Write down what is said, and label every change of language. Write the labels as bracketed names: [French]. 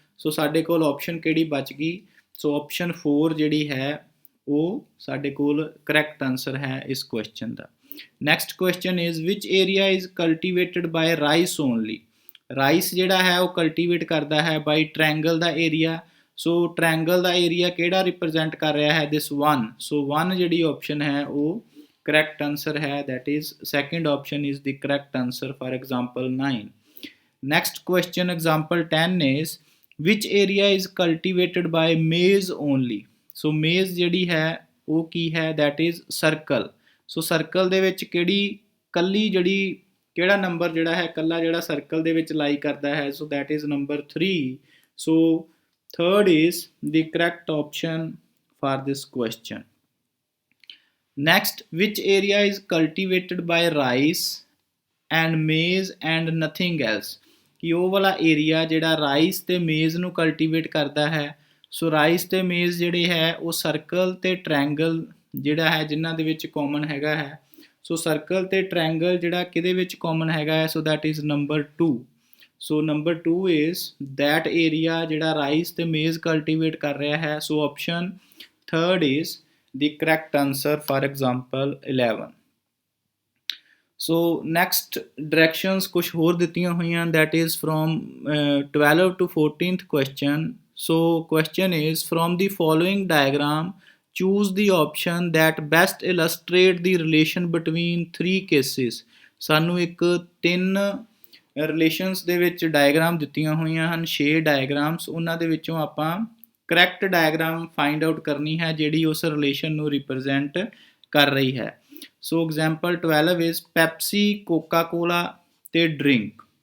[Punjabi] ਸੋ ਸਾਡੇ ਕੋਲ ਆਪਸ਼ਨ ਕਿਹੜੀ ਬਚ ਗਈ? ਸੋ ਆਪਸ਼ਨ 4 ਜਿਹੜੀ ਹੈ ਉਹ ਸਾਡੇ ਕੋਲ ਕਰੈਕਟ ਆਨਸਰ ਹੈ ਇਸ question ਦਾ। [English] Next question is which area is cultivated by rice only. [Punjabi] Rice ਜਿਹੜਾ ਹੈ ਉਹ ਕਲਟੀਵੇਟ ਕਰਦਾ ਹੈ ਬਾਈ ਟ੍ਰਾਇੰਗਲ ਦਾ ਏਰੀਆ। ਸੋ ਟ੍ਰਾਇੰਗਲ ਦਾ ਏਰੀਆ ਕਿਹੜਾ ਰਿਪਰੈਜ਼ੈਂਟ ਕਰ ਰਿਹਾ ਹੈ? [English] This 1। So 1 [Punjabi] ਜਿਹੜੀ ਆਪਸ਼ਨ ਹੈ ਉਹ [English] correct answer है, that is second option is the correct answer for example 9. Next question example 10 is which area is cultivated by maize only? So maize [Punjabi] ਜਿਹੜੀ ਹੈ ਉਹ ਕੀ ਹੈ? [English] that is circle. [Punjabi] so circle ਦੇ ਵਿੱਚ ਕਿਹੜੀ ਕੱਲੀ ਜਿਹੜੀ ਕਿਹੜਾ ਨੰਬਰ ਜਿਹੜਾ ਹੈ ਕੱਲਾ ਜਿਹੜਾ ਸਰਕਲ ਦੇ ਵਿੱਚ ਲਾਈ ਕਰਦਾ ਹੈ? [English] so that is number 3. so third is the correct option for this question. Next, which area is cultivated by rice and maize and nothing else? [Punjabi] ਕਿ ਉਹ ਵਾਲਾ ਏਰੀਆ ਜਿਹੜਾ ਰਾਈਸ ਤੇ ਮੇਜ਼ ਨੂੰ ਕਲਟੀਵੇਟ ਕਰਦਾ ਹੈ। ਸੋ ਰਾਈਸ ਤੇ ਮੇਜ਼ ਜਿਹੜੇ ਹੈ ਉਹ ਸਰਕਲ ਤੇ ਟ੍ਰਾਇੰਗਲ ਜਿਹੜਾ ਹੈ ਜਿਨ੍ਹਾਂ ਦੇ ਵਿੱਚ ਕਾਮਨ ਹੈਗਾ ਹੈ। ਸੋ ਸਰਕਲ ਤੇ ਟ੍ਰਾਇੰਗਲ ਜਿਹੜਾ ਕਿਹਦੇ ਵਿੱਚ ਕਾਮਨ ਹੈਗਾ ਹੈ? [English] So that is number 2. So number 2 is that area [Punjabi] ਜਿਹੜਾ ਰਾਈਸ ਤੇ ਮੇਜ਼ ਕਲਟੀਵੇਟ ਕਰ ਰਿਹਾ ਹੈ। [English] So option third is the correct answer for example 11. so next directions [Punjabi] ਕੁਝ ਹੋਰ ਦਿੱਤੀਆਂ ਹੋਈਆਂ, [English] that is from 12 to 14th question. so question is from the following diagram choose the option that best illustrate the relation between three cases. [Punjabi] ਸਾਨੂੰ ਇੱਕ 3 relations ਦੇ ਵਿੱਚ diagram ਦਿੱਤੀਆਂ ਹੋਈਆਂ ਹਨ, 6 ਡਾਇਗਰਾਮਸ। ਉਹਨਾਂ ਦੇ ਵਿੱਚੋਂ ਆਪਾਂ ਕਰੈਕਟ ਡਾਇਗਰਾਮ ਫਾਈਂਡ ਆਊਟ ਕਰਨੀ ਹੈ ਜਿਹੜੀ ਉਸ ਰਿਲੇਸ਼ਨ ਨੂੰ ਰਿਪਰੈਜ਼ੈਂਟ ਕਰ ਰਹੀ ਹੈ। [English] So example 12 is Pepsi, Coca Cola ਤੇ drink.